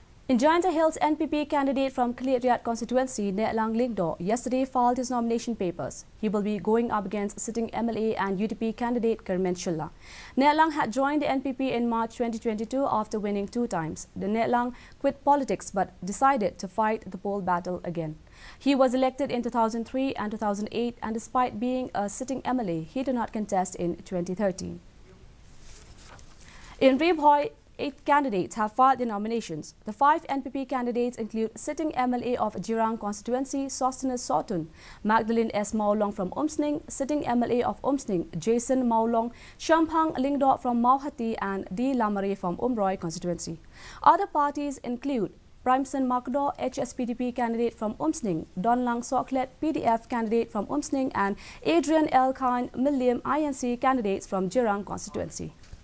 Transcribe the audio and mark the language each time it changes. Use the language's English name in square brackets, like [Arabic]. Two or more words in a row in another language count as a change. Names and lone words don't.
[English] In Jaintia Hills, NPP candidate from Khiliat constituency, Netlang Lingdo, yesterday filed his nomination papers. He will be going up against sitting MLA and UDP candidate Kermen Shilla. Netlang had joined the NPP in March 2022 after winning 2 times. The Netlang quit politics but decided to fight the poll battle again. He was elected in 2003 and 2008, and despite being a sitting MLA, he did not contest in 2013. In Ribhoi, 8 candidates have filed their nominations. The 5 NPP candidates include sitting MLA of Jirang constituency, Sosthenes Sotun, Magdalene S. Maulong from Umsning, sitting MLA of Umsning, Jason Maulong, Shamphang Lingdo from Mauhati, and D. Lamare from Umroi constituency. Other parties include Primson Makdo, HSPDP candidate from Umsning, Donlang Soklet, PDF candidate from Umsning, and Adrian L. Khan Milliam INC candidates from Jirang constituency.